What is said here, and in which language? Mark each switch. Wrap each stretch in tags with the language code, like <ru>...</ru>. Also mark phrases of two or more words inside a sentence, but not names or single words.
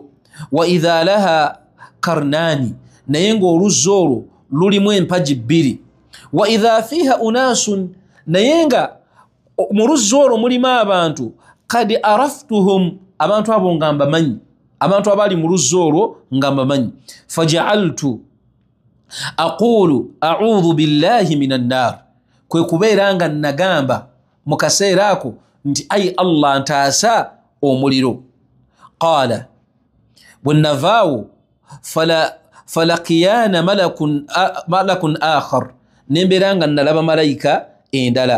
<ar>وإذا لها قرنان,</ar> <lg>naye ng'oluzzi olwo lulimu empagi 2.</lg> <ar>وإذا فيها أناس,</ar> <lg>naye nga mu luzzi olwo mulimu abantu</lg> <ar>قد عرفتهم,</ar> <lg>abantu abo nga mbamanyi, abantu abali mu luzzi olwo nga mbamanyi.</lg> <ar>فجعلت أقول أعوذ بالله من النار,</ar> <lg>kwe kubeera nga nagamba mu kaseera ako nti ai Allah ntaasa omuliro. Qala bwe navaawo</lg> <ar>فلقينا ملك آخر,</ar> <lg>nembeera nga nalaba malayika endala.</lg>